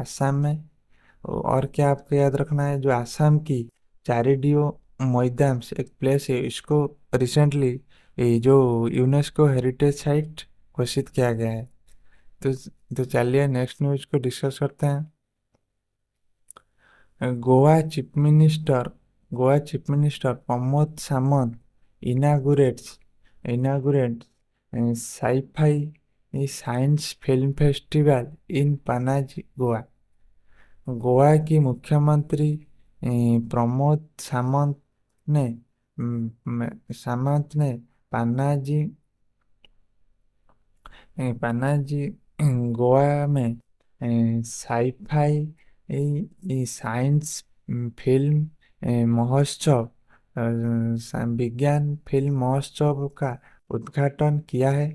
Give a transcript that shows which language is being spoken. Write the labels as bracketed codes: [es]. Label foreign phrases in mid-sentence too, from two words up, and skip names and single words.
[hi] आसाम में। और क्या आपको याद रखना है, जो आसाम की चारिडियो मोइदाम्स एक प्लेस है, इसको रिसेंटली जो [en] UNESCO heritage site [hi] घोषित किया गया है। तो तो चलिए [en] next news [hi] को डिस्कस करते हैं। [en] Goa Chief Minister Goa Chief Minister Pramod Sawant inaugurates inaugurate sci-fi science film festival in Panaji, Goa. [hi] गोवा की मुख्यमंत्री प्रमोद ने सामंत ने पनाजी पनाजी गोवा में [en] sci-fi science film [hi] महोत्सव विज्ञान फिल्म महोत्सव का उद्घाटन किया है।